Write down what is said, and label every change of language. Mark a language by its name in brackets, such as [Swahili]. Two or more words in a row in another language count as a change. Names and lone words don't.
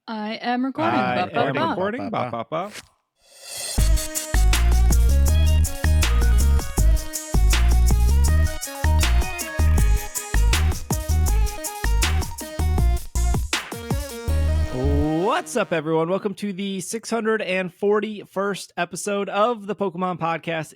[English] I am recording. I Ba, ba, am ba. recording. Ba, ba, ba. What's up, everyone? Welcome to the 641st episode of the Pokemon Podcast.